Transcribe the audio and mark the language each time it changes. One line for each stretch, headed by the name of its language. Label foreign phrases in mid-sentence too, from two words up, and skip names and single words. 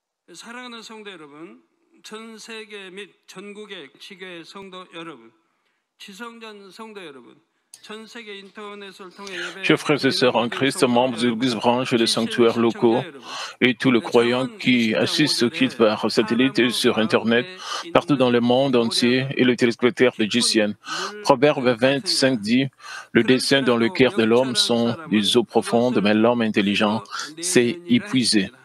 Korean: 사랑하는 성도 여러분, 전 세계 및 전국의 지교회 성도 여러분, 지성전 성도 여러분, 전 세계 인터넷을 통해
French: Chers frères et sœurs en Christ, membres de l'Église branche des sanctuaires locaux et tous les croyants qui assistent au culte par satellite et sur Internet, partout dans le monde entier, et les téléspectateurs de GCN. Proverbe 25 dit, le dessein dans le cœur de l'homme sont des eaux profondes, mais l'homme intelligent s'est épuisé.